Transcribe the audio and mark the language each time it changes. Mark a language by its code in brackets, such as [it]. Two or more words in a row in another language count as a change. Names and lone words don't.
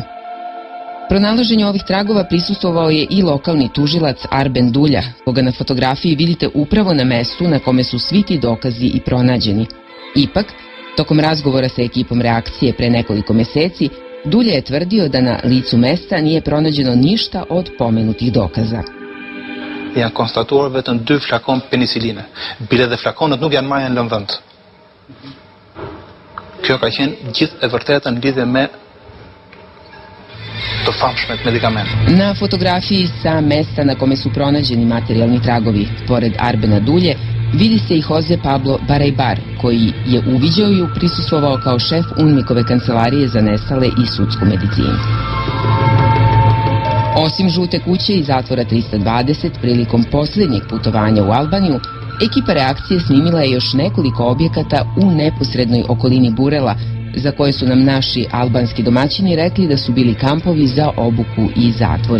[sr] Pronalaženju ovih tragova prisustvovao je i lokalni tužilac Arben Dulja, koga na fotografiji vidite upravo na mestu na kome su svi ti dokazi i pronađeni. Ipak, tokom razgovora sa ekipom reakcije pre nekoliko meseci, Dulja je tvrdio da na licu mesta nije pronađeno ništa od pomenutih dokaza. [sq] Janë konstatuar vetëm 2 flakon peniciline. Bile dhe flakonët nuk janë marrë në vend. Kjo ka qenë gjithë e vërteta në lidhje me të famshmet medikamenta. [sr] Na fotografiji sa mesta na kome su pronađeni materijalni tragovi, pored Arbena Dulje, vidi se i Jose Pablo Barajbar, koji je uviđao i prisustvovao kao šef UNMIK-ove kancelarije za nestale i sudsku medicinu. Osim žute kuće i zatvora 320, prilikom posljednjeg putovanja u Albaniju, ekipa reakcije snimila je još nekoliko objekata u neposrednoj okolini Burela, za koje su nam naši albanski domaćini rekli da su bili kampovi za obuku i zatvori.